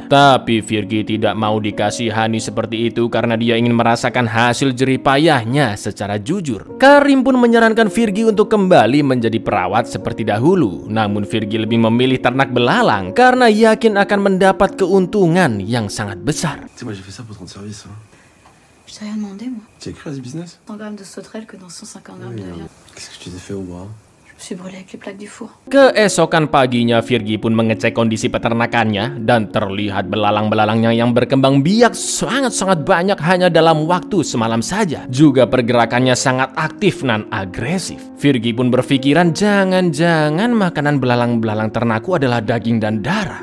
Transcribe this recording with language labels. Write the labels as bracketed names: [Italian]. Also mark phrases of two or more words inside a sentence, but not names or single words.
[Indonesian] Tapi Virgie tidak mau dikasihani seperti itu karena dia ingin merasakan hasil jerih payahnya secara jujur. Karim pun menyarankan Virgie untuk kembali menjadi perawat seperti dahulu. Namun Virgie lebih memilih ternak belalang karena yakin akan mendapat keuntungan yang sangat besar. [French] Tu sais, moi j'ai fait ça pour te rendre service. Je t'ai rien demandé, moi. Tu as écrit à ce business? 100 grammes de sauterelle que dans 150 grammes de viande. Qu'est-ce que tu t'es fait au bras? Je me suis brûlée avec les plaques du four. [Indonesian] Keesokan paginya Virgie pun mengecek kondisi peternakannya dan terlihat belalang-belalangnya yang berkembang biak sangat-sangat banyak hanya dalam waktu semalam saja. Juga pergerakannya sangat aktif dan agresif. Virgie pun berpikiran jangan-jangan makanan belalang-belalang ternakku adalah daging dan darah.